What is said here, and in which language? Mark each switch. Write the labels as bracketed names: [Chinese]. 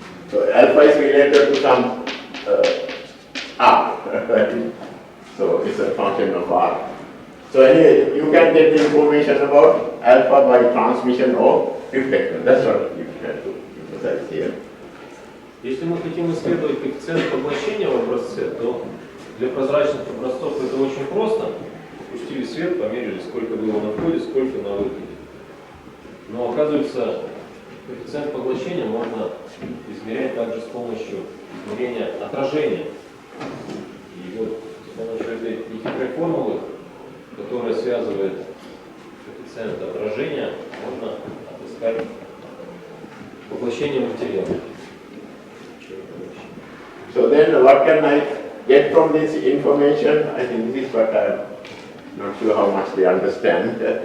[English] So alpha is related to some r, right? So it's a function of r. So anyway, you can get the information about alpha by transmission or reflection. That's what you have to emphasize here. [Russian] Если мы хотим исследовать коэффициент поглощения в образце, то для прозрачных образцов это очень просто. Пустили свет, померили, сколько было на входе, сколько на выходе. Но оказывается, коэффициент поглощения можно измерять также с помощью измерения отражения. И вот с помощью этой нехитрой формулы, которая связывает коэффициент отражения, можно отыскать поглощение материала. [English] So then what can I get from this information? I think this is what I'm not sure how much they understand.